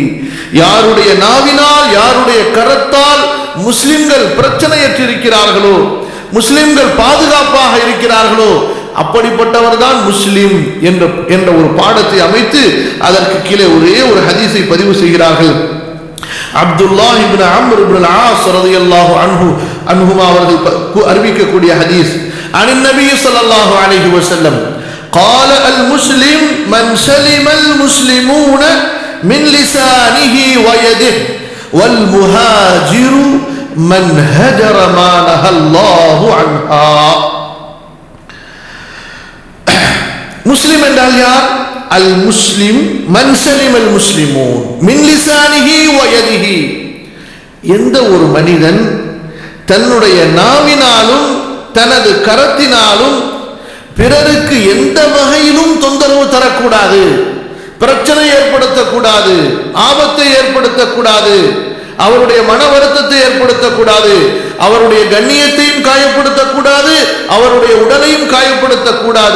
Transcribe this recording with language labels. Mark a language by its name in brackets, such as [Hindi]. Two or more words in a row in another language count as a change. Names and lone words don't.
[Tamil] யாருடைய நாவினால், யாருடைய கரத்தால் முஸ்லிம்கள் பிரச்சனையற்றிருக்கிறார்களோ, முஸ்லிம்கள் பாதுகாப்பாக இருக்கிறார்களோ அப்படிப்பட்டவர் தான் முஸ்லிம் என்ற ஒரு பாடத்தை அமைத்து அதற்கு கீழே ஒரே ஒரு ஹதீஸை பதிவு செய்கிறார்கள். [Arabic] அப்துல்லாஹ் இப்னு அம்ர் இப்னு ஆஸ் رضي الله عنهما [Tamil] அவர்கள் அறிவிக்கக்கூடிய ஹதீஸ், [Arabic] عن النبي صلى الله عليه وسلم قال المسلم من سلم المسلمون من لسانه ويده والمهاجر من هجر ما نهى الله عنها. [Tamil] முஸ்லிம் என்றால் யார்? [Arabic] المسلم من سلم المسلمون من لسانه ويده. [Tamil] எந்த ஒரு மனிதன் தன்னுடைய நாவினாலும் தனது கரத்தினாலும் பிறருக்கு எந்த வகையிலும் தொந்தரவு தரக்கூடாது, பிரச்சனை ஏற்படுத்தக்கூடாது, ஆபத்தை ஏற்படுத்தக்கூடாது, அவருடைய மன வருத்தத்தை ஏற்படுத்தக்கூடாது, அவருடைய கண்ணியத்தையும் காயப்படுத்தக்கூடாது, அவருடைய உடலையும் காயப்படுத்தக்கூடாது.